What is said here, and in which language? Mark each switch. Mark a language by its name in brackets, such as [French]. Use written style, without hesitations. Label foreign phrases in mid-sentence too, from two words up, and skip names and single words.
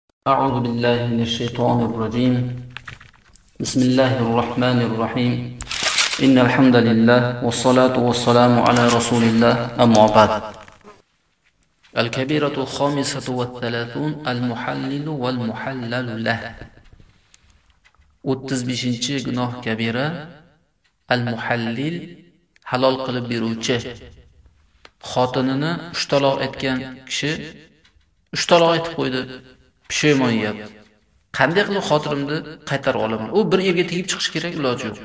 [Arabic] أعوذ بالله من الشيطان الرجيم. بسم الله الرحمن الرحيم. إن الحمد لله والصلاة والسلام على رسول الله. أما بعد. الكبيرة الخامسة والثلاثون المحلل والمحلل له. [Uzbek] 35-chi gunoh kabira al-muhallil, halol qilib beruvchi. Xotinini 3 taloq etgan kishi 3 taloq etib qo'ydi. Pushaymon yeyapti. Qanday qilib xotirimni qaytarib olaman? U bir yerga tegib chiqish kerak, iloji yo'q.